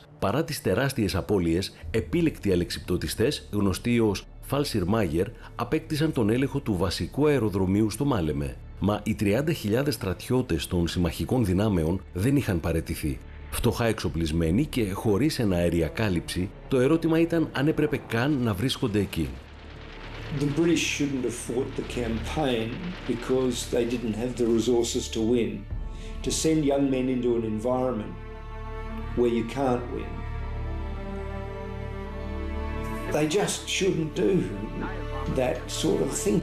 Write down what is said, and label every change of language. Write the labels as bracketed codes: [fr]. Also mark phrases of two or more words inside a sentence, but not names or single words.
[el] Παρά τις τεράστιες απώλειες, επίλεκτοι αλεξιπτωτιστές, γνωστοί ως Fallschirmjäger, απέκτησαν τον έλεγχο του βασικού αεροδρομίου στο Μάλεμε. Μα οι 30.000 στρατιώτες των συμμαχικών δυνάμεων δεν είχαν παραιτηθεί. Φτωχά εξοπλισμένοι και χωρίς εναέρια κάλυψη, το ερώτημα ήταν αν έπρεπε καν να βρίσκονται εκεί. [en] The British shouldn't have fought the campaign because they didn't have the resources to win. To send young men into an environment where you can't win, they just shouldn't do that sort of thing.